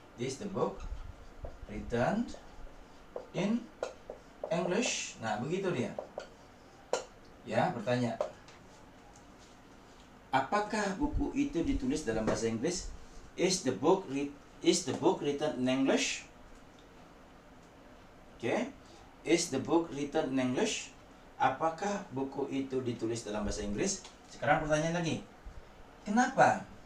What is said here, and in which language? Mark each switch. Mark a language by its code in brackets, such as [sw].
[en] Is the book written in English? [id] Nah, begitu dia. Ya, bertanya, apakah buku itu ditulis dalam bahasa Inggris? [en] Is the book written in English? Oke. Is the book written in English? [id] Apakah buku itu ditulis dalam bahasa Inggris? Sekarang pertanyaan lagi. Kenapa?